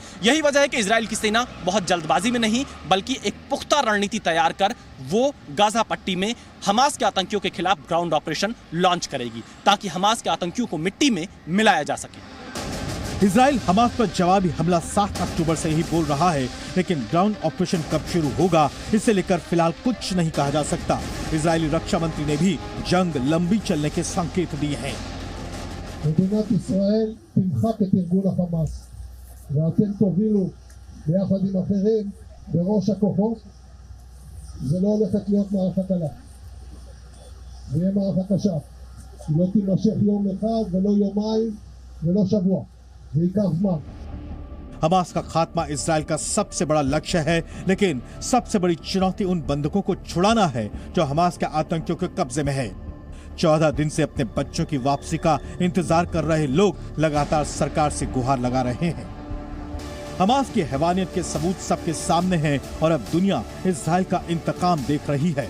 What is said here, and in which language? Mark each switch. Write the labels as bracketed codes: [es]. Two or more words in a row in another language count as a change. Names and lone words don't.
[hi] यही वजह है कि इजराइल की सेना बहुत जल्दबाजी में नहीं बल्कि एक पुख्ता रणनीति तैयार कर वो गाजा पट्टी में हमास के आतंकियों के खिलाफ [en] ground operation launch [hi] करेगी, ताकि हमास के आतंकियों को मिट्टी में मिलाया जा सके। इजराइल हमास पर जवाबी हमला 7 अक्टूबर से ही बोल रहा है, लेकिन [en] ground operation [hi] कब शुरू होगा इसे लेकर फिलहाल कुछ नहीं कहा जा सकता। इजरायली रक्षा मंत्री ने भी जंग लंबी चलने के संकेत दिए हैं। [he] מדינת ישראל תמחק את ארגון החמאס ואתם תובילו ביחד עם אחרים בראש הכוחות. זה לא הולכת להיות מערכה קלה, זה יהיה מערכה קשה, היא לא תימשך יום אחד ולא יומיים ולא שבוע, זה ייקח זמן. [hi] हमास का खात्मा इजराइल का सबसे बड़ा लक्ष्य है, लेकिन सबसे बड़ी चुनौती उन बंधकों को छुड़ाना है जो हमास के आतंकियों के कब्जे में है। 14 दिन से अपने बच्चों की वापसी का इंतजार कर रहे लोग लगातार सरकार से गुहार लगा रहे हैं। हमास की हैवानियत के सबूत सबके सामने हैं और अब दुनिया इजराइल का इंतकाम देख रही है।